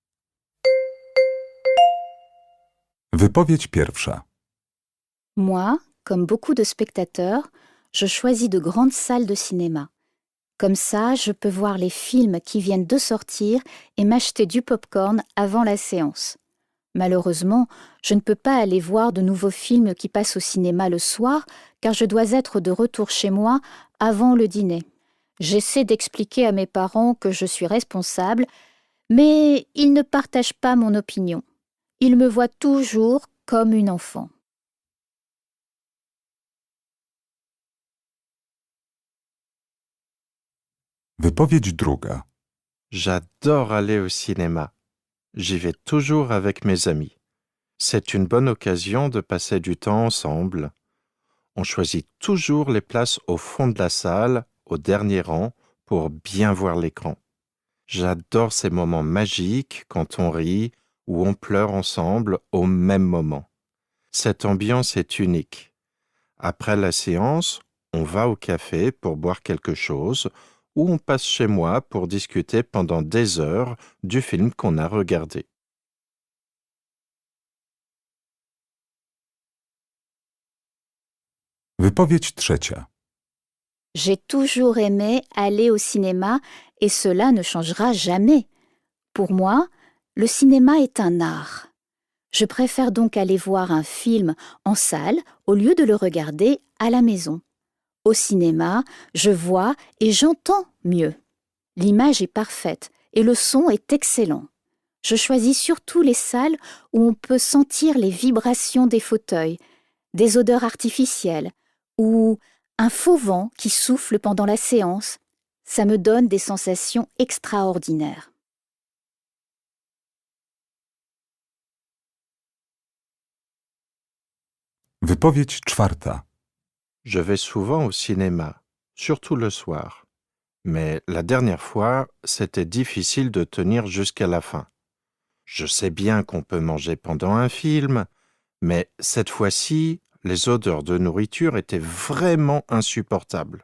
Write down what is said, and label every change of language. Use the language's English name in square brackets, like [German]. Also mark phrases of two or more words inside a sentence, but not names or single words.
[Polish] Wypowiedź pierwsza. [French] Moi, comme beaucoup de spectateurs, je choisis de grandes salles de cinéma. Comme ça, je peux voir les films qui viennent de sortir et m'acheter du popcorn avant la séance. Malheureusement, je ne peux pas aller voir de nouveaux films qui passent au cinéma le soir car je dois être de retour chez moi avant le dîner. J'essaie d'expliquer à mes parents que je suis responsable, mais ils ne partagent pas mon opinion. Ils me voient toujours comme une enfant. [Polish] Wypowiedź druga. [French] J'adore aller au cinéma. J'y vais toujours avec mes amis. C'est une bonne occasion de passer du temps ensemble. On choisit toujours les places au fond de la salle, au dernier rang, pour bien voir l'écran. J'adore ces moments magiques quand on rit ou on pleure ensemble au même moment. Cette ambiance est unique. Après la séance, on va au café pour boire quelque chose ou on passe chez moi pour discuter pendant des heures du film qu'on a regardé. [Polish] Wypowiedź trzecia. [French] J'ai toujours aimé aller au cinéma et cela ne changera jamais. Pour moi, le cinéma est un art. Je préfère donc aller voir un film en salle au lieu de le regarder à la maison. Au cinéma, je vois et j'entends mieux. L'image est parfaite et le son est excellent. Je choisis surtout les salles où on peut sentir les vibrations des fauteuils, des odeurs artificielles ou un faux vent qui souffle pendant la séance. Ça me donne des sensations extraordinaires. [Polish] Wypowiedź czwarta. [French] Je vais souvent au cinéma, surtout le soir. Mais la dernière fois, c'était difficile de tenir jusqu'à la fin. Je sais bien qu'on peut manger pendant un film, mais cette fois-ci, les odeurs de nourriture étaient vraiment insupportables.